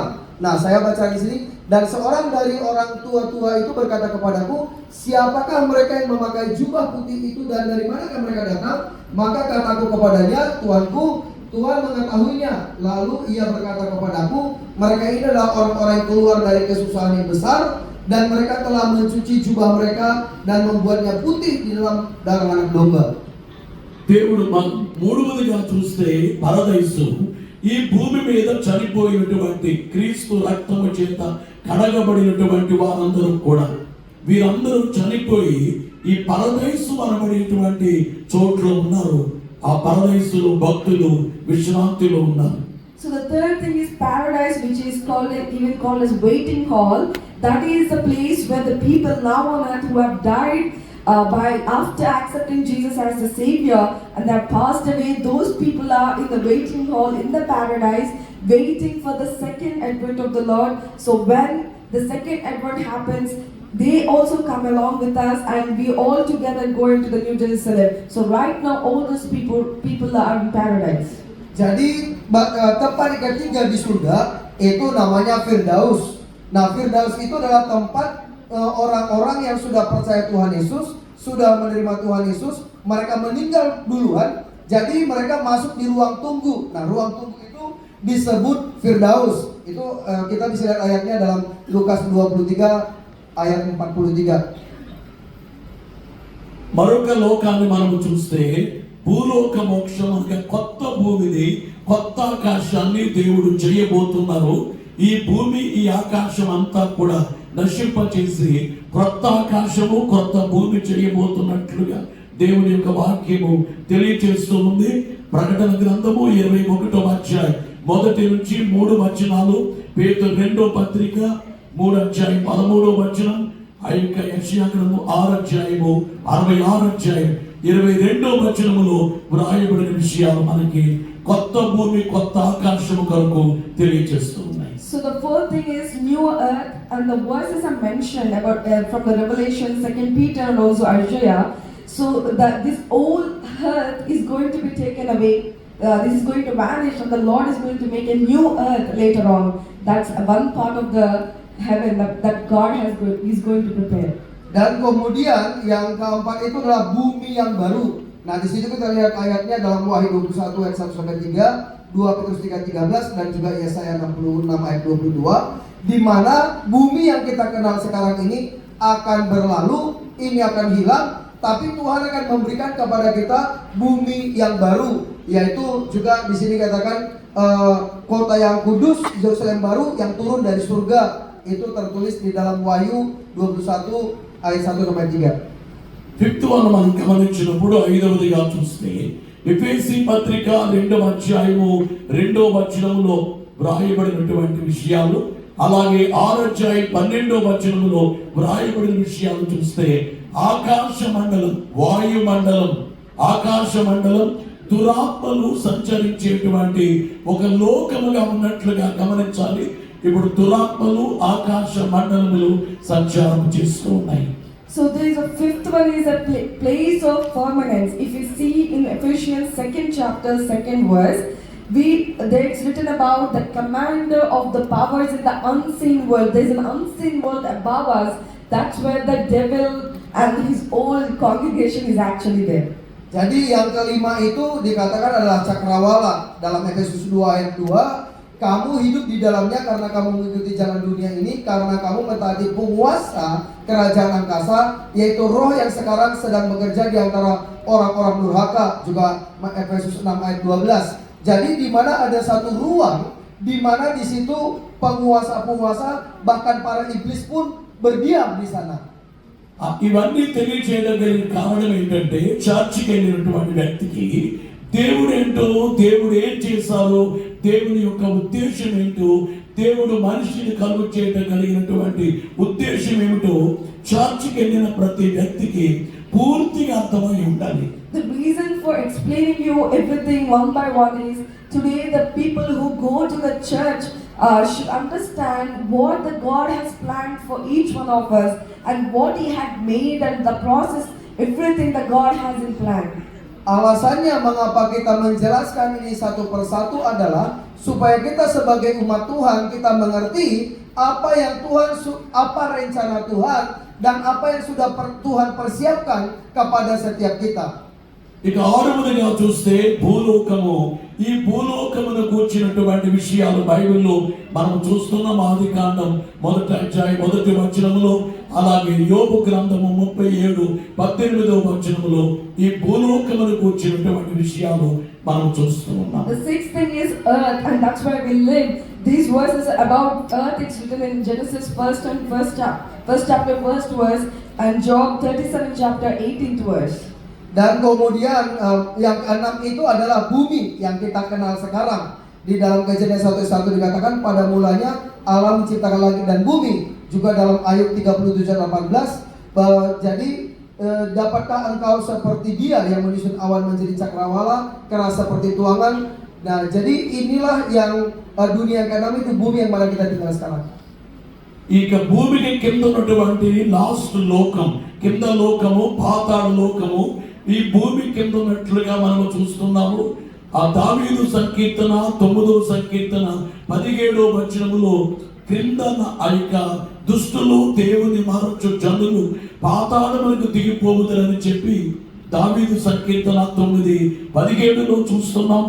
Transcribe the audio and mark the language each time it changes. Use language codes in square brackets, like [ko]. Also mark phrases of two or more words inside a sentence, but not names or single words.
[id] Nah, saya baca di sini, dan seorang dari orang tua-tua itu berkata kepadaku, siapakah mereka yang memakai jubah putih itu dan dari manakah mereka datang? Maka kataku kepadanya, Tuanku, Tuhan mengetahuinya. Lalu ia berkata kepadaku, mereka ini adalah orang-orang yang keluar dari kesusahan yang besar, dan mereka telah mencuci jubah mereka dan membuatnya putih di dalam darah anak domba. [te] దేవుడు మూడవదిగా చూస్తే పరదైసు ఈ భూమి మీద చనిపోయినటువంటి క్రీస్తు రక్తము చేత కడగబడినటువంటి వారందరూ కూడా వీరందరూ చనిపోయి ఈ పరదైసు అనబడేటువంటి చోట్లో ఉన్నారు. ఆ పరదైసులో భక్తులు విశ్రాంతిలో ఉన్నారు. [en] So the third thing is paradise, which is even called as waiting hall. That is the place where the people now on earth who have died by after accepting Jesus as the Savior and they have passed away, those people are in the waiting hall in the paradise, waiting for the second advent of the Lord. So when the second advent happens, they also come along with us, and we all together go into the New Jerusalem. So right now all those people are in paradise. [id] Jadi tempat ketiga di surga itu namanya Firdaus. Nah, Firdaus itu adalah tempat orang-orang yang sudah percaya Tuhan Yesus, sudah menerima Tuhan Yesus, mereka meninggal duluan, jadi mereka masuk di ruang tunggu. Nah, ruang tunggu itu disebut Firdaus. Itu kita bisa lihat ayatnya dalam Lukas 23 ayat 43. [te] మరొక లోకాన్ని మనం చూస్తే భూలోక మోక్షం అనగా కొత్త భూమిని కొత్త ఆకాశాన్ని దేవుడు చేయబోతున్నారు. ఈ భూమి ఈ ఆకాశం అంతా కూడా నశింపచేసి కొత్త ఆకాశము కొత్త భూమి చేయబోతున్నట్లుగా దేవుని యొక్క వాక్యము తెలియచేస్తూ ఉంది. ప్రకటన గ్రంథము 21వ అధ్యాయం 1 నుంచి 3 వచనాలు, పేతురు 2వ పత్రిక 3వ అధ్యాయం 13వ వచనం, ఆ యొక్క యెషయా గ్రంథం 6వ అధ్యాయము 66వ అధ్యాయం 22వ వచనములో వ్రాయబడిన విషయాలు మనకి కొత్త భూమి కొత్త ఆకాశము కొరకు తెలియజేస్తూ ఉన్నాయి. [en] So the fourth thing is new earth, and the verses are mentioned about from the Revelation, 2 Peter and also Isaiah. So that this old earth is going to be taken away. This is going to vanish, and the Lord is going to make a new earth later on. That's one part of the heaven that God is going to prepare. [id] Dan kemudian yang keempat itu adalah bumi yang baru. Nah, di situ kita lihat ayatnya dalam Wahyu 21 ayat 1 sampai 3, 2 Petrus 3:13 dan juga Yesaya 66 ayat 22, di mana bumi yang kita kenal sekarang ini akan berlalu, ini akan hilang, tapi Tuhan akan memberikan kepada kita bumi yang baru, yaitu juga di sini katakan kota yang kudus, Yerusalem baru yang turun dari surga. Itu tertulis di dalam Wahyu 21 ayat 1 sampai 3. [en] fifth one [te] మనం గమనించినప్పుడు 5వదిగా చూస్తే ఎఫెసీ పత్రిక 2వ అధ్యాయము 2వ వచనములో వ్రాయబడినటువంటి విషయాలు, అలాగే 6వ అధ్యాయం 12వ వచనములో వ్రాయబడిన విషయాలు చూస్తే ఆకాశ మండలం, వాయు మండలం, ఆకాశ మండలం దురాత్మలు సంచరించేటువంటి ఒక లోకముగా ఉన్నట్లుగా గమనించాలి. ఇప్పుడు దురాత్మలు ఆకాశ మండలములు సంచారం చేస్తూ ఉన్నాయి. [en] So there is a fifth one is a place of permanence. If you see in Ephesians 2nd chapter 2nd verse, there it's written about the commander of the powers in the unseen world. There is an unseen world above us. That's where the devil and his whole congregation is actually there. [id] Jadi yang kelima itu dikatakan adalah cakrawala. Dalam Efesus 2 ayat 2, kamu hidup di dalamnya karena kamu mengikuti jalan dunia ini, karena kamu mentaati penguasa kerajaan angkasa, yaitu roh yang sekarang sedang bekerja di antara orang-orang durhaka. Juga Efesus 6 ayat 12. Jadi di mana ada satu ruang di mana di situ penguasa-penguasa bahkan para iblis pun berdiam di sana. [te] ఇవన్నీ తెలియచేయగలిగిన కారణం ఏంటంటే చర్చికి వెళ్ళినటువంటి వ్యక్తికి దేవుడు ఏంటో, దేవుడు ఏం చేశారో, దేవుని యొక్క ఉద్దేశం ఏంటో, దేవుడు మనిషిని కలుగు చేయడం కలిగినటువంటి ఉద్దేశం ఏమిటో చర్చికి వెళ్ళిన ప్రతి వ్యక్తికి పూర్తిగా అర్థమై ఉండాలి. [en] The reason for explaining you everything one by one is today the people who go to the church should understand what the God has planned for each one of us and what He had made and the process, everything that God has in plan. [id] Alasannya mengapa kita menjelaskan ini satu persatu adalah supaya kita sebagai umat Tuhan kita mengerti apa yang apa rencana Tuhan dan apa yang sudah Tuhan persiapkan kepada setiap kita. [te] ఇక 6వదిగా చూస్తే భూలోకము, ఈ భూలోకమును కూర్చున్నటువంటి విషయాలు బైబిల్లో మనం చూస్తున్నాం. ఆదికాండం 1వ అధ్యాయం 1వ వచనములో, అలాగే యోబు గ్రంథము 37:18వ వచనములో ఈ భూలోకమును కూర్చున్నటువంటి విషయాలు మనం చూస్తూ ఉన్నాం. [en] The sixth thing is earth, and that's where we live. These verses about earth, it's written in Genesis first chapter 1st verse, and Job 37 chapter 18th verse. [id] Dan kemudian yang keenam itu adalah bumi yang kita kenal sekarang. Di dalam Kejadian 1:1 dikatakan pada mulanya Allah menciptakan langit dan bumi. Juga dalam Ayub 37:18, jadi dapatkah engkau seperti dia yang menyusun awan menjadi cakrawala, keras seperti tuangan. Nah, jadi inilah yang dunia yang keenam itu bumi yang mana kita tinggal sekarang. [te] ఇక భూమికి కింద ఉన్నటువంటి లాస్ట్ లోకం, కింద లోకము, పాతాళ లోకము, ఈ భూమి కింద ఉన్నట్లుగా మనం చూస్తున్నాము. ఆ దావీదు సంకీర్తన 9వ సంకీర్తన 17వ వచనములో క్రింద ఐక దుష్టులు దేవుని మారచ్చు జనులు పాతాళములకు దిగిపోవుదరని చెప్పి దావీదు సంకీర్తన 9:17లో చూస్తున్నాము.